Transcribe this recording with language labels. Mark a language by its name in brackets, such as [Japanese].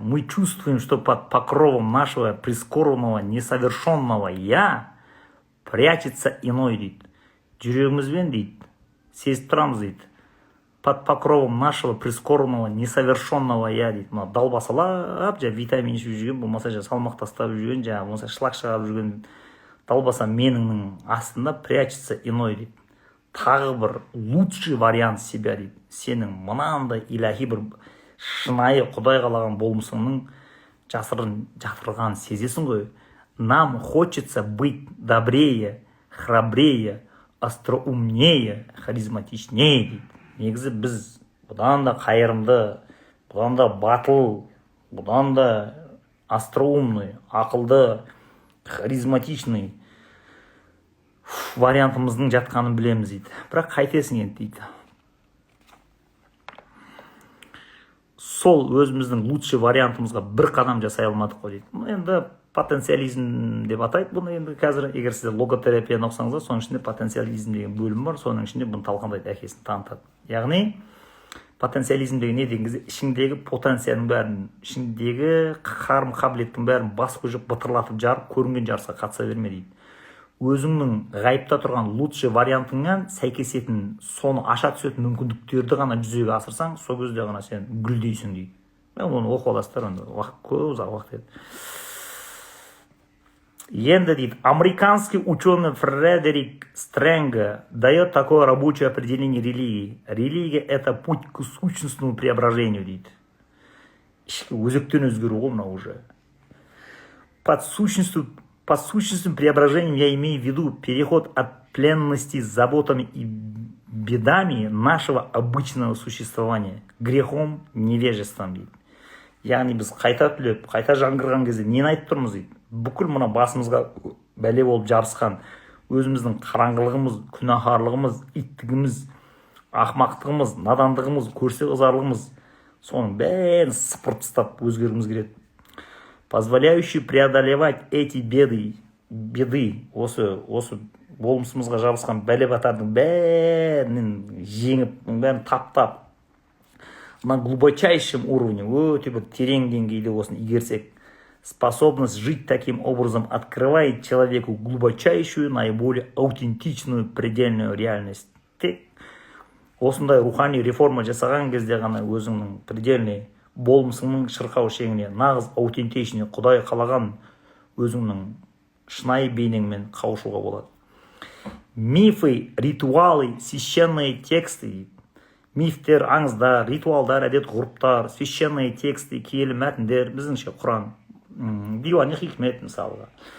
[Russian] Мы чувствуем, что под покровом нашего прискорбного, несовершенного «я» прячется иной, дейді. [Kazakh] Жүрегімізбен, дейді, сезіп тұрамыз, дейді. [Russian] Под покровом нашего прискорбного, несовершенного «я», [Kazakh] дейді. Мына далбасалап, витамин ішіп жүрген, болмаса салмақ тастап жүрген, болмаса шлак шығарып жүрген далбаса меніңнің астында [Russian] прячется иной, [Kazakh] дейді. Тағы бір [Russian] лучший вариант себя, [Kazakh] дейді. Сенің мынандай илахи бір шынайы құдай қалаған болмысыңның жасырын жатырған сезесің ғой. [Russian] Нам хочется быть добрее, храбрее, остроумнее, харизматичнее, дейді. [Kazakh] Негізі біз бұдан да қайырымды, бұдан да батыл, бұдан да остроумный, ақылды, харизматичный вариантымыздың жатқанын білеміз, дейді. Бірақ қайтесің енді, дейді. Сол өзіміздің лучший вариантымызға бір қадам жасай алмадық қой, дейді. Енді потенциализм деп атайды бұны. Енді қазір егер сіз логотерапияны оқысаңыздар, соның ішінде потенциализм деген бөлім бар, соның ішінде бұны талқандайды, әкесін танытады. Яғни потенциализм деген не деген кезде ішіңдегі потенцияның бәрін, ішіңдегі қарым қабілеттің бәрін бас көжіп бытырлатып жарып, көрінген жарысқа қатыса берме, дейді. Өзіңнің ғайыпта тұрған лучший вариантыңнан сәйкесетін, соны аша түсетін мүмкіндіктерді ғана жүзеге асырсаң, сол кезде ғана сен гүлдейсің, дейді. Мен оны оқып аласыздар, көп ұзақ уақыт еді. Енді, дейді, [Russian] американский ученый Фредерик Стрэнга дает такое рабочее определение религии. Религия – это путь к сущностному преображению, дейді. [Kazakh] Ішкі өзектен өзгеру ғой мынау уже. [Russian] Под сущностным преображением я имею в виду переход от пленности заботами и бедами нашего обычного существования, грехом, невежеством, дейді. [Kazakh] Яғни біз қайта түлеп, қайта жаңғырған кезде нені айтып тұрмыз, дейді. Бүкіл мына басымызға бәле болып жарысқан өзіміздің қараңғылығымыз, күнәһарлығымыз, иттігіміз, ақмақтығымыз, надандығымыз, көрсе ызарлығымыз, соның бәрін сыпырып тастап өзгергіміз келеді. [Russian] Позволяющий преодолевать эти беды, [Kazakh] осы болмысымызға жабысқан бәле-батардың бәрін жеңіп, бәрін таптап, [Russian] на глубочайшем уровне, [Kazakh] өте бір терең деңгейде осыны игерсек, [Russian] способность жить таким образом открывает человеку глубочайшую, наиболее аутентичную предельную реальность. [Kazakh] Тек осындай рухани реформа жасаған кезде ғана өзіңнің предельный болмысыңның шырқау шегіне, нағыз аутентичный, Құдай қалаған өзіңнің шынайы бейнеңмен қауышуға болады. [Russian] Мифы, ритуалы, священные тексты, [Kazakh] мифтер, аңыздар, ритуалдар, әдет-ғұрыптар, священные тексты, киелі мәтіндер, біздіңше Құран, дивани хикмет мысалға.